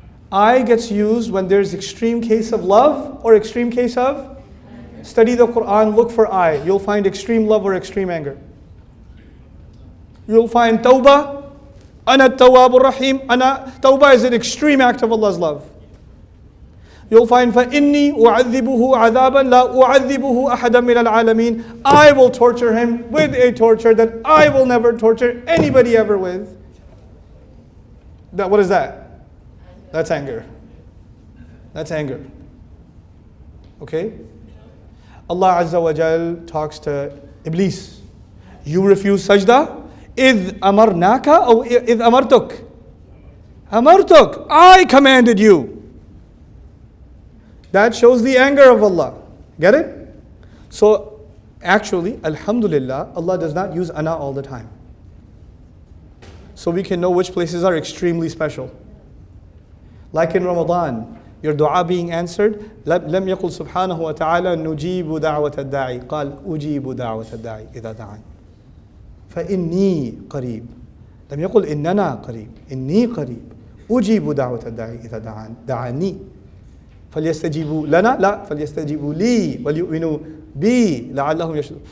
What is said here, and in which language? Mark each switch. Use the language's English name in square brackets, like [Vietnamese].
[English] I gets used when there's extreme case of love or extreme case of? Study the Quran, look for I. You'll find extreme love or extreme anger. You'll find tawbah. [Arabic] Ana tawwabur rahim. [English] Ana tawbah is an extreme act of Allah's love. [Arabic] You'll find فَإِنِّي أُعَذِّبُهُ عَذَابًا لَا أُعَذِّبُهُ أَحَدًا مِنَ الْعَالَمِينَ. [English] I will torture him with a torture that I will never torture anybody ever with. What is that? That's anger. That's anger. Okay? Allah Azza wa Jal talks to Iblis. You refuse sajda? [Arabic] إِذْ أَمَرْنَاكَ أو إِذْ أَمَرْتُكَ? أَمَرْتُكَ. [English] I commanded you. That shows the anger of Allah. Get it? So, actually, alhamdulillah, Allah does not use ana all the time. So we can know which places are extremely special. Like in Ramadan, your dua being answered, [Arabic] لم يقل سبحانه وتعالى نجيب دعوة الداعي قال أجيب دعوة الداعي إذا دعاني فإني قريب لم يقل إننا قريب إني قريب أجيب دعوة الداعي إذا دعاني فليستجيبوا لنا لا فليستجيبوا لي وليؤمنوا بي لعلهم يشهدون.